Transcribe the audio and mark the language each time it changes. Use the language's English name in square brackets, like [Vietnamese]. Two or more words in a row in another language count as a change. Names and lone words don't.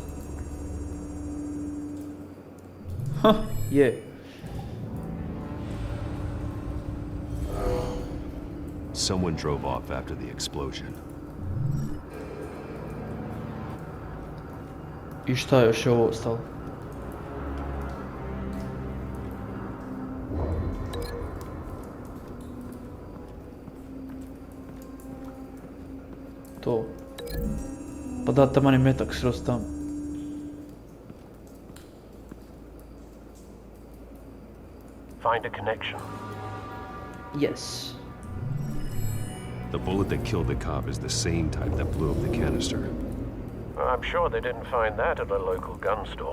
[Serbian] je. [English] Someone drove off after the explosion. [Serbian] I šta još je ovo ostalo? To. Pa da, taman je metak sroz tam. [English] Find a connection. Yes. The bullet that killed the cop is the same type that blew up the canister. I'm sure they didn't find that at a local gun store.